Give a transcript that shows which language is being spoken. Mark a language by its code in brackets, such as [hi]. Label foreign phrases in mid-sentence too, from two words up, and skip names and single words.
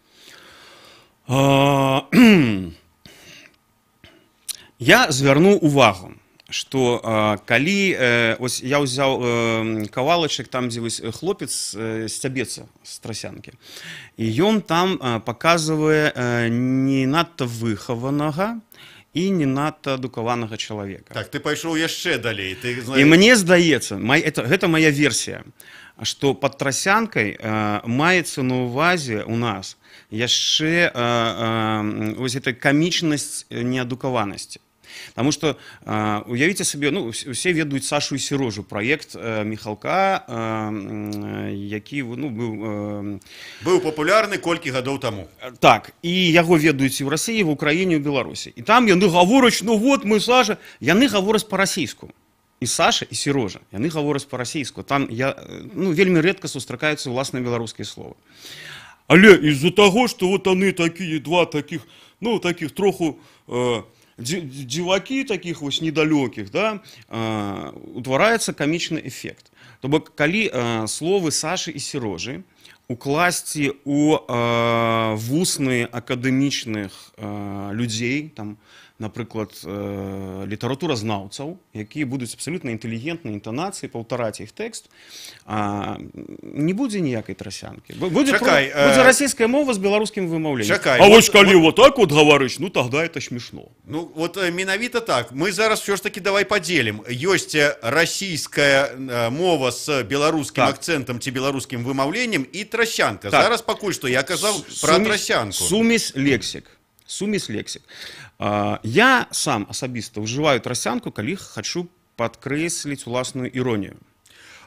[be] Я звярнуў увагу, што калі ось я ўзяў кавалачак там, дзе вось хлопец сцябецца з трасянкі, і ён там паказвае не надта выхаванага і не надта адукаванага чалавека. Так, ты пайшоў яшчэ далей. І мне здаецца, гэта моя версія, што пад трасянкай маецца на ўвазе у нас яшчэ ось эта камічнасць неадукаванасці. [ru] Потому что, уявите себе, все ведают Сашу и Сережу, проект Михалка, який был популярный [be] колькі гадоў таму. Так, и яго ведаюць і в России, в Украине, в Беларуси. И там яны гавораць, вот мы, Саша, яны гавораць по-расійску. І Саша, і Сережа, яны гавораць по-расійску. Там вельмі редко сустракаюцца ўласна беларускія словы. [ru] Але из-за того, что вот они такие, два таких, таких троху... [be] дзівакі таких вось недалёкіх, да, утвараецца камічны эфект. То бок, калі словы Сашы і Серожы укласці у вусны акадэмічных людзей, там, напрыклад, літаратуразнаўцаў, якія будуць абсалютна інтэлігентнай інтанацыі, паўтараць іх тэкст, не будзе ніякай трасянкі. Будзе расійская мова з беларускім вымаўленнем. А вось калі [ru] вот так вот гаварыш, тогда это смешно. [be] Вот менавіта так. Мы зараз [ru] все ж таки давай поделим. [be] Ёсць расійская мова з беларускім акцэнтам ці беларускім вымаўленнем і трасянка. Зараз пакуль што я казаў пра трасянку. Сумесь лексік. Я сам асабіста ўжываю трасянку, калі хачу падкрэсліць уласную іронію.